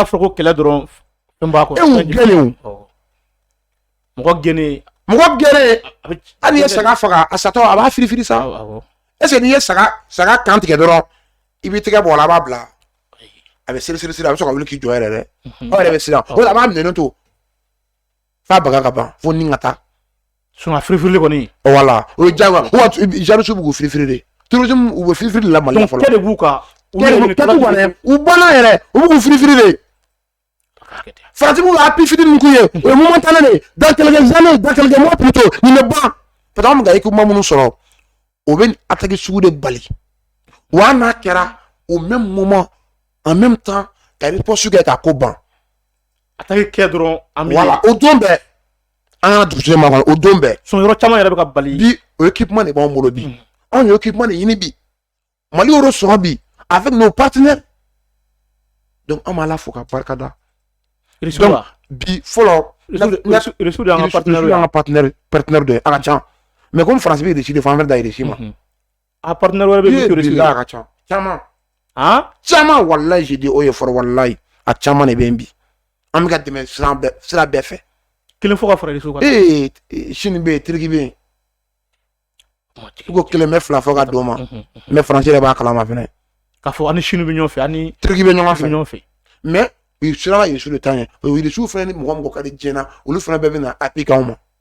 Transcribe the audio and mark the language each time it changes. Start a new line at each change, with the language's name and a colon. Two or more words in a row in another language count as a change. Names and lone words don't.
Bambara: n'a fɔra ko kɛlɛ dɔrɔn fɛn b'a kɔnɔ e y'u gɛnɛ o mɔgɔ gɛnɛ hali n'i ye saga faga a satɔ a b'a firifiri sa
French: est ce que
Bambara: n'i ye saga kan tigɛ dɔrɔn i b'i tɛgɛ bɔ a la a b'a bila a bɛ siri a bɛ sɔrɔ ka wuli k'i jɔ yɛrɛ dɛ aw yɛrɛ bɛ siran o la a b'a minɛ to f'a baga ka ban fo ni ka taa a firifirili kɔni voilà o ye jagoya jalousie b'u firifiri de tourisme u bɛ firifiri de la Mali la fɔlɔ donc de b'u kan u banna yɛrɛ u b'u firifiri de Faransi b'u happy fitini k'u ye o ye momentané de
French: dans quelques années dans quelques mois plus tôt
Bambara: nin bɛ ban
French: parce que
Bambara: an bɛ ka équipement minnu sɔrɔ o bɛ attaque sugu de bali wa n'a kɛra
French: au même moment en même temps
Bambara: ka riposte kɛ k'a ko ban attaque kɛ dɔrɔn voilà o don bɛɛ an ka dugusɛjɛ ma kɔnɔ o don bɛɛ yɔrɔ caman yɛrɛ bɛ ka bali bi o équipement de b'anw bolo bi anw ye équipement de ɲini bi Mali y'o sɔrɔ bi
French: avec nos partenaires
Bambara: donc an b'a la fo ka barika da donc bi fɔlɔ Russie y'an ka partenaire dɔ ye a ka ca
French: mais comme
Bambara: Faransi bɛ Russie de fɔ an bɛ da Russie ma a partenaire wɛrɛ bɛ Russie a ka ca caman walayi
French: j'ai dit
Bambara: o ye fɔlɔ walayi a caman de bɛ yen bi an bɛ ka tɛmɛ sira bɛɛ fɛ kelen fɔ ka fara Russie kan Chine bɛ yen Turki bɛ yen i ko kelen bɛ fila fɔ ka d'o ma mais Faransi yɛrɛ b'a kalama fɛnɛ k'a fɔ ani Chine bɛ ɲɔgɔn fɛ ani Turki bɛ ɲɔgɔn fɛ mais u sera ka Russie de taa ɲɛ o Russie fɛnɛ ni mɔgɔ ka di diɲɛ na olu fɛnɛ bɛɛ bɛ na appui k'anw ma